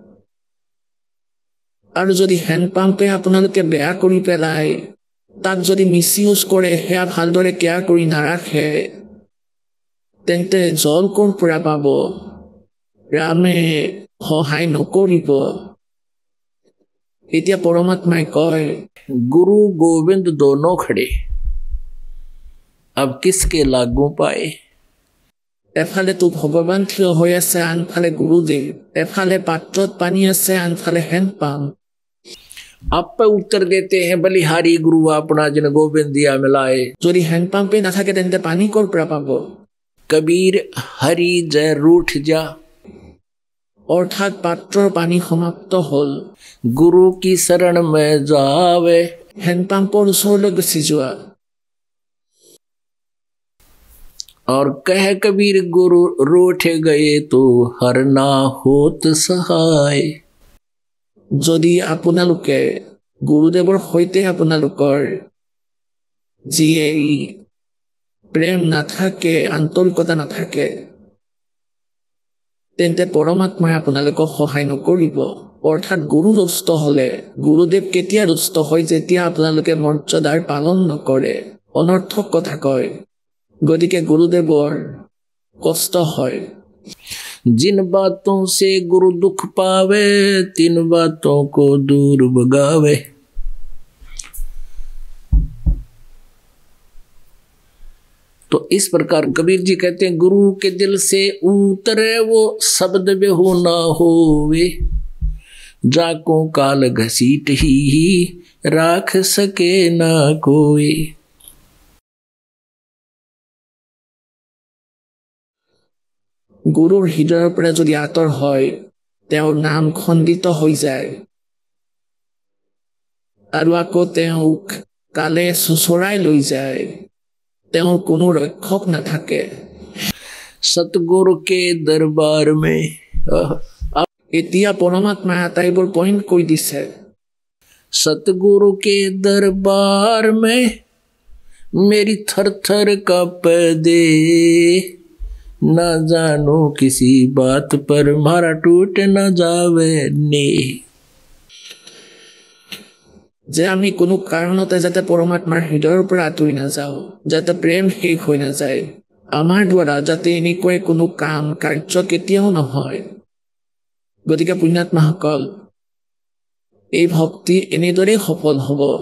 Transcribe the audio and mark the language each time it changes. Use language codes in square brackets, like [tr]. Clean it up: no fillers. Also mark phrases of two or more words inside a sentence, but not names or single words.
[as] আৰু যদি হেণ্ড পাম্পে আপোনালোকে বেয়া কৰি পেলাই, তাক যদি মিছ ইউজ কৰে, সেয়া ভালদৰে কেয়াৰ কৰি নাৰাখে, তেন্তে জল ক'ৰ পৰা পাব? ৰামে সহায় নকৰিব। এতিয়া পৰমাত্মাই কয়, [hi] गुरु गोविंद दोनों खड़े, अब किसके लागू पाए? [as] এফালেতো ভগৱান থিয় হৈ আছে, আনফালে গুৰুদেৱ। এফালে পাত্ৰত পানী আছে, আনফালে হেণ্ড পাম্প। [hi] आप पे उत्तर देते हैं बलिहारी गुरु अपना जिन गोविंद दिया मिलाए। [as] যদি হেণ্ড পাম্পে নাথাকে তেন্তে পানী ক'ৰ পৰা পাব? [hi] कबीर हरि जय रूठ जा, [as] অৰ্থাৎ পাত্ৰৰ পানী সমাপ্ত হ'ল। [hi] गुरु की शरण में जावे, [as] হেণ্ড পাম্পৰ ওচৰলৈ গুচি যোৱা। [hi] और कह कबीर गुरु रूठ गए तो हर ना होत सहाय। [as] যদি আপোনালোকে গুৰুদেৱৰ সৈতে আপোনালোকৰ যি এই প্ৰেম নাথাকে, আন্তৰিকতা নাথাকে, তেন্তে পৰমাত্মাই আপোনালোকক সহায় নকৰিব। অৰ্থাৎ গুৰু ৰুষ্ট হলে, গুৰুদেৱ কেতিয়া ৰুষ্ট হয়? যেতিয়া আপোনালোকে মৰ্যাদাৰ পালন নকৰে, অনৰ্থক কথা কয়। গতিকে গুৰুদেৱৰ কষ্ট হয়। [hi] जिन बातों से गुरु दुख पावे, तिन बातों को दूर भगावे। तो इस प्रकार कबीर जी कहते हैं, गुरु के दिल से उतरे वो शब्द बेहू ना होवे, जाको काल घसीट ही राख सके ना कोई। [as] গুৰুৰ হৃদয়ৰ পৰা যদি আঁতৰ হয়, তেওঁৰ নাম খণ্ডিত হৈ যায় আৰু আকৌ তেওঁক কালে চোচৰাই লৈ যায়, তেওঁৰ কোনো ৰক্ষক নাথাকে। [hi] सतगुरु के दरबार में [as] এতিয়া পৰমাত্মাই আটাইবোৰ পইণ্ট কৈ দিছে। [hi] सतगुरु के दरबार में मेरी थर थर कांप दे, ना जानो किसी बात पर मारा टूट ना जावे ने। [as] যে আমি কোনো কাৰণতে যাতে পৰমাত্মাৰ হৃদয়ৰ পৰা আঁতৰি নাযাওঁ, যাতে প্ৰেম শেষ হৈ নাযায়, আমাৰ দ্বাৰা যাতে এনেকৈ কোনো কাম কাৰ্য কেতিয়াও নহয়। গতিকে পুণ্যাত্মাসকল, এই ভক্তি এনেদৰেই সফল হ'ব।